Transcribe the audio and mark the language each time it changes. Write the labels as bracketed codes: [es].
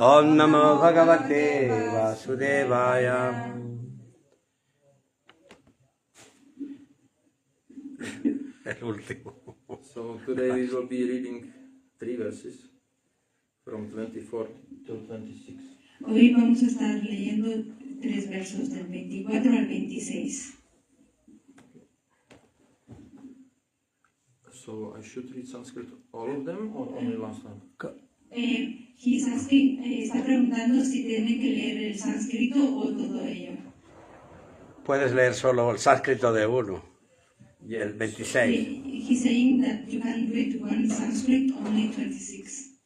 [sa] Om Namo Bhagavate Vasudevaya. [es] El último. [en] So today we will be reading 3 verses from 24 to 26. [es] Hoy vamos a estar leyendo 3 versos del 24 al 26. [en] So I should read Sanskrit all of them or only last one? He's asking, [es] está preguntando si tienen que leer el sánscrito o todo ello. Puedes leer solo el sánscrito de uno. Y el 26. [en] He's saying that you can read one Sanskrit, only 26.